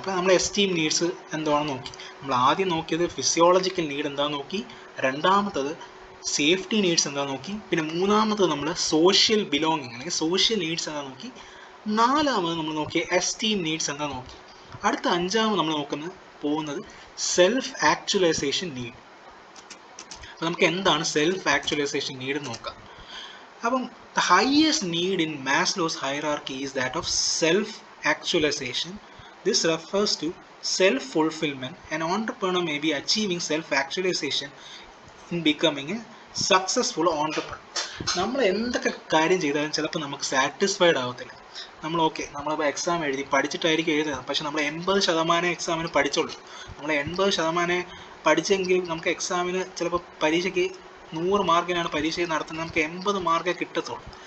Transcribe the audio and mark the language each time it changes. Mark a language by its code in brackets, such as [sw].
[ml] അപ്പോൾ നമ്മൾ esteem needs എന്താണെന്ന് നോക്കി. നമ്മൾ ആദ്യം നോക്കിയത് ഫിസിയോളജിക്കൽ നീഡ് എന്താണെന്ന് നോക്കി, രണ്ടാമത്തത് സേഫ്റ്റി നീഡ്സ് എന്താണെന്ന് നോക്കി, പിന്നെ മൂന്നാമത്തത് നമ്മൾ സോഷ്യൽ ബിലോങ്ങിങ് അല്ലെങ്കിൽ സോഷ്യൽ നീഡ്സ് എന്താണെന്ന് നോക്കി, നാലാമത് നമ്മൾ നോക്കിയ എസ്റ്റീം നീഡ്സ് എന്താണെന്ന് നോക്കി. അടുത്ത അഞ്ചാമത് നമ്മൾ പോകുന്നത് സെൽഫ് ആക്ച്വലൈസേഷൻ നീഡ്. അപ്പോൾ നമുക്ക് എന്താണ് സെൽഫ് ആക്ച്വലൈസേഷൻ നീഡ് നോക്കാം. [en] അപ്പം the highest need in Maslow's hierarchy is that of self-actualization. This refers to self-fulfillment. An entrepreneur may be achieving self-actualization in becoming a successful entrepreneur. [ml] നമ്മൾ എന്തൊക്കെ കാര്യം ചെയ്താലും ചിലപ്പോൾ നമുക്ക് സാറ്റിസ്ഫൈഡ് ആവത്തില്ല. നമ്മളിപ്പോൾ എക്സാം എഴുതി പഠിച്ചിട്ടായിരിക്കും എഴുതുന്നത്, പക്ഷെ നമ്മൾ 80% എക്സാമിന് പഠിച്ചുള്ളൂ. നമ്മൾ 80% പഠിച്ചെങ്കിൽ നമുക്ക് എക്സാമിന് ചിലപ്പോൾ പരീക്ഷയ്ക്ക് 100 മാർക്കിനാണ് പരീക്ഷ നടത്തുന്നത്, നമുക്ക് 80 മാർക്കേ കിട്ടത്തുള്ളൂ.